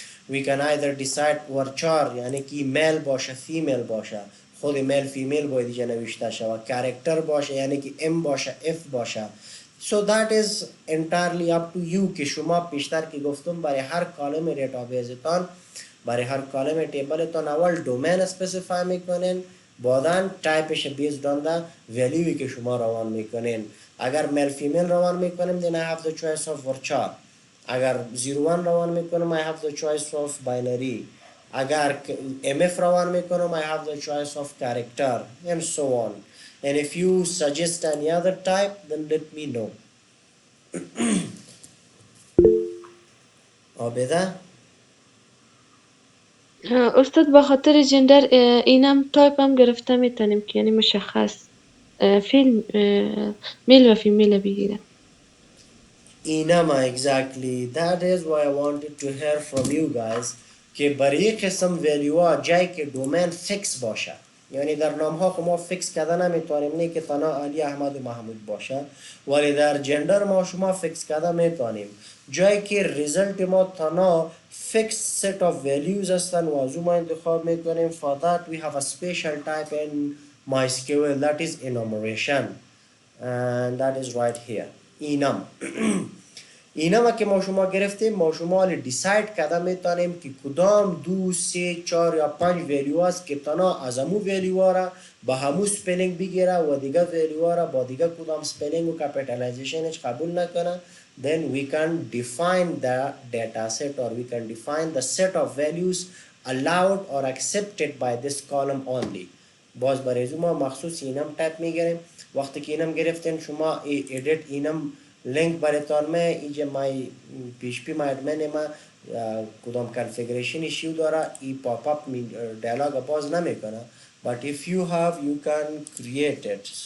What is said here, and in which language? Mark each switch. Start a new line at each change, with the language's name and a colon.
English: We can either decide varchar
Persian: یعنی که male باشه female باشه، خود male female باید اینجا نوشته شود، character باشه یعنی که m باشه f باشه.
English: So that is entirely up to you
Persian: که شما پیشتر که گفتم برای هر کالم دیتابیستان، برای هر کالم تیبلتان اول دومین اسپسیفای میکنین، بعداً تایپش بیسد آن دا ولیوی که شما روان میکنین. اگر میل فیمیل روان میکنیم
English: then I have the choice of varchar.
Persian: اگر 01 روان میکنم
English: I have the choice of binary.
Persian: اگر mf روان میکنم
English: I have the choice of character and so on. And if you suggest any other type then let me know.
Persian: عابده؟ استاد به خاطر جندر اینم تایپ هم گرفته میتونیم که یعنی مشخص فیلم میل و فیمیل بگیره. اینما
English: exactly that is why I wanted to hear from you guys
Persian: که برای قسم ولیوها جایی که دومین فیکس باشه، یعنی در نام ها خب ما فیکس کرده نمیتونیم، نه که تنها علی احمد و محمود باشه، ولی در جندر ما شما فیکس کرده میتونیم جایی که ریزلت ما تنها فیکس set of values هستن و از ما انتخاب میکنیم.
English: For that we have a special type in MySQL that is enumeration and that is right here.
Persian: اینم اینم که ما شما گرفتیم ما شما دیساید کرده میتونیم که کدام 2 3 4 یا 5 ولیو است که تنها از همو ولیو را با همو سپلینگ بگیره و دیگه ولیو را با دیگه کدام سپلینگ و کپیتالایزیشنش قبول نکنه.
English: Then we can define the data set or we can define the set of values allowed or accepted by this column only.
Persian: باز برای ما مخصوص اینم تایپ میگیریم. وقتی که اینم گرفتین شما ایدیت اینم لینک براتون می اینجا مای PHP MyAdmin ما کدام کانفیگریشن ایشیو داره ای پاپ اپ دیالوگ باز نمیکنه
English: but if you have you can create it.